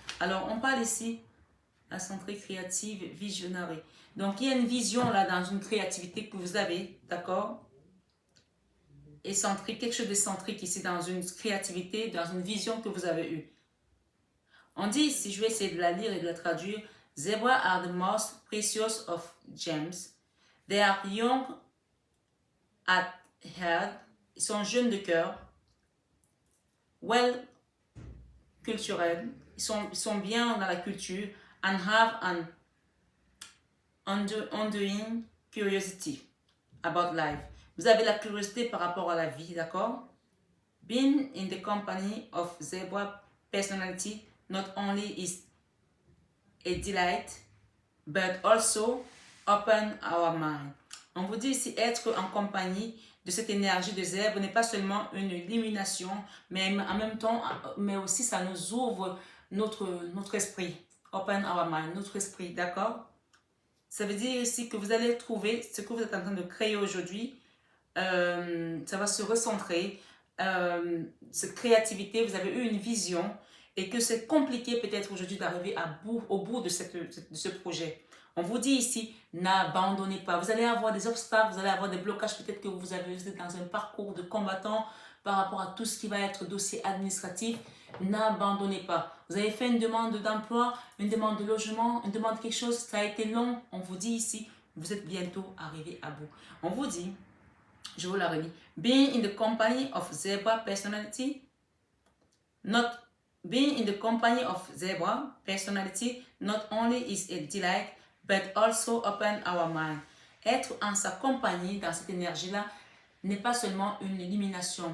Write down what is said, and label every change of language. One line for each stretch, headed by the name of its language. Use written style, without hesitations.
French: Alors on parle ici la centrée créative visionnaire. Donc il y a une vision là dans une créativité que vous avez, d'accord? Excentrique, quelque chose d'excentrique ici dans une créativité, dans une vision que vous avez eue. On dit ici, je vais essayer de la lire et de la traduire.
English: Zebra are the most precious of gems. They are young at heart.
French: Ils sont jeunes de cœur. Well culturels. Ils sont bien dans la culture.
English: And have an undoing curiosity about life.
French: Vous avez la curiosité par rapport à la vie, d'accord?
English: Being in the company of zebra personality not only is a delight, but also open our mind.
French: On vous dit ici, être en compagnie de cette énergie de zèbre n'est pas seulement une illumination, mais en même temps, mais aussi ça nous ouvre notre esprit.
English: Open our mind,
French: notre esprit, d'accord? Ça veut dire ici que vous allez trouver ce que vous êtes en train de créer aujourd'hui. Ça va se recentrer. Cette créativité, vous avez eu une vision et que c'est compliqué peut-être aujourd'hui d'arriver au bout de ce projet. On vous dit ici, n'abandonnez pas. Vous allez avoir des obstacles, vous allez avoir des blocages. Peut-être que vous êtes dans un parcours de combattant par rapport à tout ce qui va être dossier administratif. N'abandonnez pas. Vous avez fait une demande d'emploi, une demande de logement, une demande de quelque chose. Ça a été long. On vous dit ici, vous êtes bientôt arrivé à bout. On vous dit, je vous la relis.
English: Being in the company of zebra personality, not being in the company of zebra personality not only is a delight, but also open our mind.
French: Être en sa compagnie, dans cette énergie-là, n'est pas seulement une illumination.